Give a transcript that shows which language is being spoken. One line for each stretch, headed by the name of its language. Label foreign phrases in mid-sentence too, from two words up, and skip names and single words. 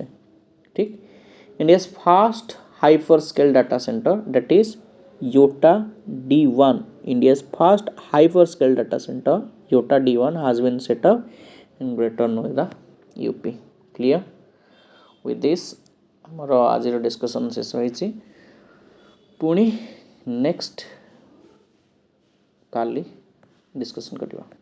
English: ठीक, India's first hyperscale data center, that is YOTA D1. India's first hyperscale data center YOTA D1 has been set up in Greater Noida, UP. Clear? With this
Odia: ଆମର ଆଜିର ଡିସ୍କସନ୍ ଶେଷ ହୋଇଛି. ପୁଣି ନେକ୍ସଟ କାଲି ଡିସ୍କସନ୍ କରିବା.